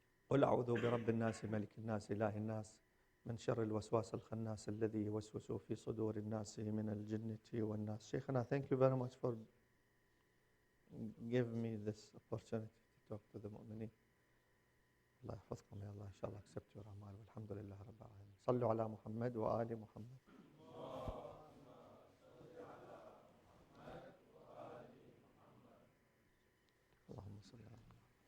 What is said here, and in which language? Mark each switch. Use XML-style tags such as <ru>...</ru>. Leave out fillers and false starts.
<ar>قل أعوذ برب الناس ملك الناس إله الناس من شر الوسواس الخناس الذي يوسوس في صدور الناس من الجنة والناس.</ar> <en>Shaykhana, thank you very much for giving me this opportunity to talk to the mu'mineen.</en> <ar>الله يحفظكم يا الله. إن شاء الله</ar> <en>accept your</en> <ar>أعمال. والحمد لله رب العالمين. صلوا على محمد وآل محمد. اللهم صل على محمد.</ar>